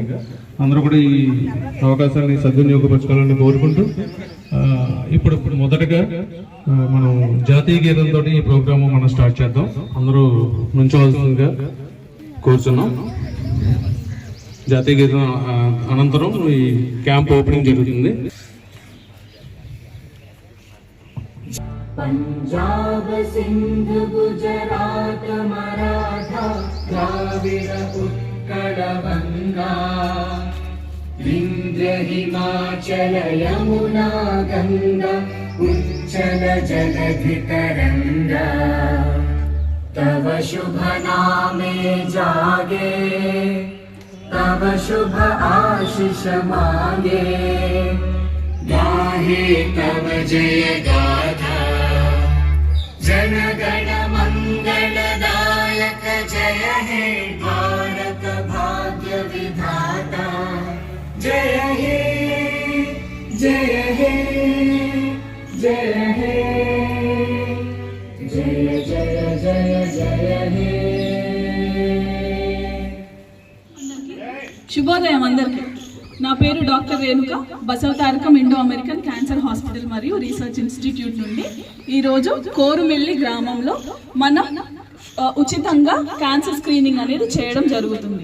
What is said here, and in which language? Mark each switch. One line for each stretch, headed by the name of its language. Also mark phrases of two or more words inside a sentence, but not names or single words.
Telugu: అందరూ కూడా ఈ అవకాశాన్ని సద్వినియోగపరచుకోవాలని కోరుకుంటూ ఇప్పుడు మొదటగా మనం జాతీయ గీతంతో ఈ ప్రోగ్రాము మనం స్టార్ట్ చేద్దాం. అందరూ నుంచోవలసిందిగా కోరుతున్నాం. జాతీయ గీతం అనంతరం ఈ
English: camp opening
Telugu: జరుగుతుంది.
Bangla: পঞ্জাব সিন্ধ গুজরাট মরাঠা দ্রাবিড় উৎকল গঙ্গা বিন্ধ্য হিমাচল যমুনা গঙ্গা উচ্ছল জলধি তরঙ্গা তব শুভ নামে জাগে তব শুভ আশিস মাগে গাহে তব জয় গাথা জন গণ মঙ্গলদায়ক জয় হে ভারত ভাগ্য বিধাতা জয় হে জয় হে জয় হে জয় জয় জয় জয় হে.
Telugu: శుభోదయం అందరికీ. నా పేరు డాక్టర్ రేణుక, బసవతారకం ఇండో అమెరికన్ క్యాన్సర్ హాస్పిటల్ మరియు రీసెర్చ్ ఇన్స్టిట్యూట్ నుండి ఈరోజు కోరుమిల్లి గ్రామంలో మనం ఉచితంగా
English: cancer screening
Telugu: అనేది చేయడం జరుగుతుంది.